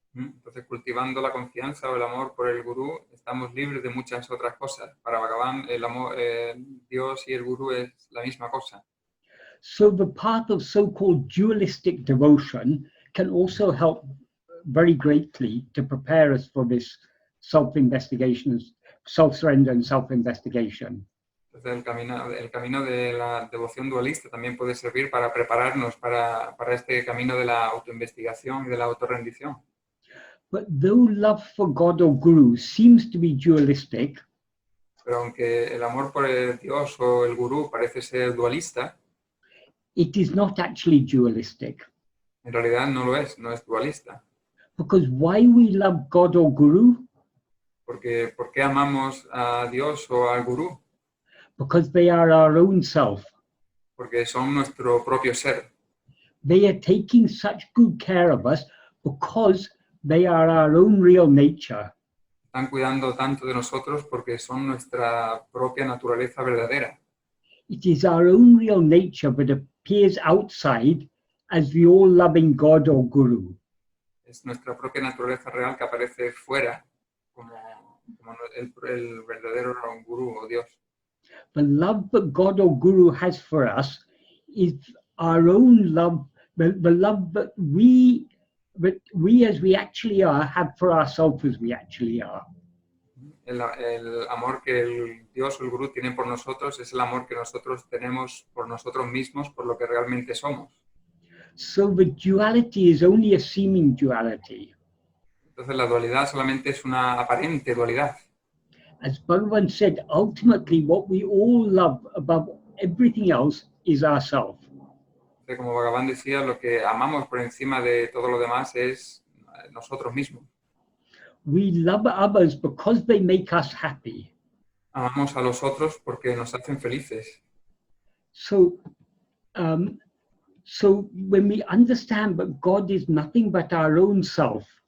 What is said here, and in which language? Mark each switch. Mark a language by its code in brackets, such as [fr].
[es] Entonces, cultivando la confianza o el amor por el Gurú, estamos libres de muchas otras cosas. Para Bhagavan, el amor, Dios y el Gurú es la misma cosa. [en] So the path of so-called dualistic devotion can also help very greatly to prepare us for this self-investigation, self-surrender and self-investigation. [es] Entonces, el camino de la devoción dualista también puede servir para prepararnos para este camino de la autoinvestigación y de la autorrendición. [en] But though love for God or Guru seems to be dualistic, [es] pero aunque el amor por el Dios o el Gurú parece ser dualista, [en] it is not actually dualistic. [es] En realidad no es dualista. [en] Because why we love God or Guru? [es] Porque ¿por qué amamos a Dios o al Gurú? [en] Because they are our own self. [es] Porque son nuestro propio ser. [en] They are taking such good care of us because they are our own real nature. [es] Están cuidando tanto de nosotros porque son nuestra propia naturaleza verdadera. [en] It is our own real nature that appears outside as the all-loving God or Guru. [es] Es nuestra propia naturaleza real que aparece fuera como el verdadero Gurú o Dios. [en] The love that God or Guru has for us is our own love, the love that we as we actually are have for ourselves as we actually are. [es] El amor que el Dios o el Gurú tiene por nosotros es el amor que nosotros tenemos por nosotros mismos, por lo que realmente somos. [en] So the duality is only a seeming duality. [es] Entonces la dualidad solamente es una aparente dualidad. [en] As Bhagavan said, ultimately what we all love above everything else is ourself. [es] Como Bhagavan decía, lo que amamos por encima de todo lo demás es nosotros mismos. [en] We love others because they make us happy. [es] Amamos a los otros porque nos hacen felices. [en] So when we understand that God is nothing but our own self,